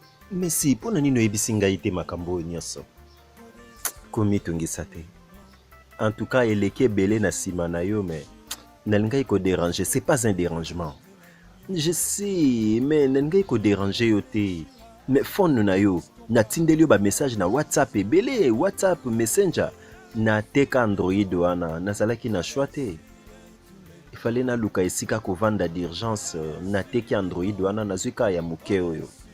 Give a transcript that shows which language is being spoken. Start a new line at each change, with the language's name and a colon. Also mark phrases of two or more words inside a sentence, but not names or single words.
French: Mais si,
Lingala: mpo na nini oyebisi ngai te makambo oyo nyonso? Komitungisa te.
French: En tout cas,
Lingala: eleki ebele na nsima na yo, mais nalingaki kodéranger.
French: C'est pas un dérangement. Je sais, mais
Lingala: nalingaki kodéranger yo te. Mais phone na yo, natindeli yo ba message na WhatsApp ebele, WhatsApp, Messenger. Nateka Android wana, nazalaki na choix te.
French: Il fallait
Lingala: naluka esika kovanda d'urgence, nateki Android wana, nazwi ka ya moke oyo.